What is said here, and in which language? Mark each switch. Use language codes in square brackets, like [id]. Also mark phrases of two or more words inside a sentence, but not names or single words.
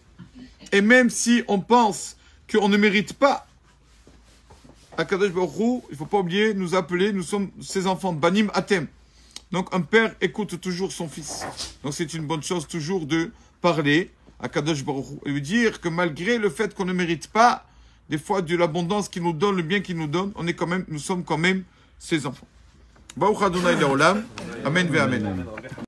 [fr] Et même si on pense qu'on ne mérite pas [he] הקדוש ברוך הוא, [fr] il ne faut pas oublier, nous appeler, nous sommes ses enfants, [he] בנים אתם. [fr] Donc un père écoute toujours son fils. Donc c'est une bonne chose toujours de parler à [he] קדוש ברוך הוא [fr] et lui dire que malgré le fait qu'on ne mérite pas des fois de l'abondance qu'il nous donne, le bien qu'il nous donne, nous sommes quand même ses enfants. [he] ברוך ה' לעולם. אמן ואמן.